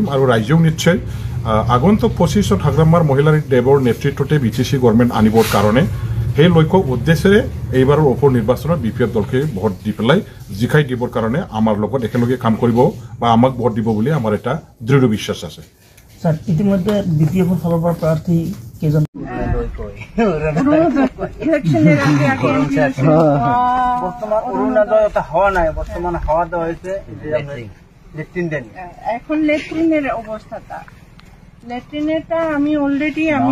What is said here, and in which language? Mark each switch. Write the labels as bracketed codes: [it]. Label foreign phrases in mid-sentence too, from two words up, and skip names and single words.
[as] আৰু ৰাইজেও নিশ্চয় আগন্তুক 25 হাগ্ৰামাৰ মহিলাৰ দেৱৰ নেতৃত্বতে BTC গভৰ্ণমেণ্ট আনিবৰ কাৰণে সেই লক্ষ্য উদ্দেশ্যেৰে এইবাৰৰ উপ নিৰ্বাচনত BPF দলকে ভোট দি পেলাই জিকাই দিবৰ কাৰণে আমাৰ লগত একেলগে কাম কৰিব বা আমাক ভোট দিব বুলি আমাৰ এটা দৃঢ় বিশ্বাস আছে। [bn] স্যার, ইতিমধ্যে BPF এর ফলাফল প্রার্থী কেজন বর্তমান অরুণোদয় হওয়া নাই, বর্তমান হাওয়া দেওয়া হয়েছে এখন লেট্রিনের অবস্থাটা, লেট্রিনেরটা আমি অলরেডি আমি